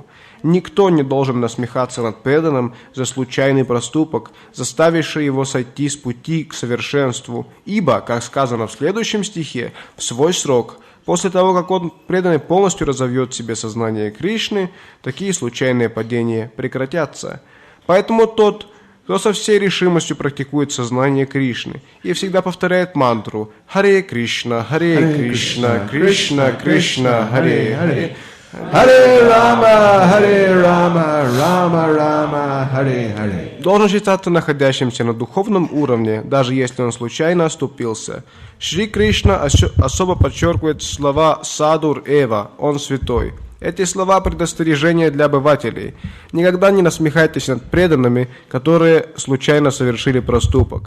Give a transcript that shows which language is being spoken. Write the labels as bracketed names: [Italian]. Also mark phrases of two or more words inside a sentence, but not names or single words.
[Russian] Никто не должен насмехаться над преданным за случайный проступок, заставивший его сойти с пути к совершенству, ибо, как сказано в следующем стихе, в свой срок, после того, как он преданный полностью разовьет в себе сознание Кришны, такие случайные падения прекратятся. Поэтому тот, кто со всей решимостью практикует сознание Кришны и всегда повторяет мантру «Харе Кришна, Харе Кришна, Кришна Кришна, Харе Харе, Харе Рама, Рама Рама, Харе Харе», должен считаться находящимся на духовном уровне, даже если он случайно оступился. Шри Кришна особо подчеркивает слова [Sanskrit] «साधुर् एव», [Russian] «Он святой». Эти слова предостережения для обывателей. Никогда не насмехайтесь над преданными, которые случайно совершили проступок.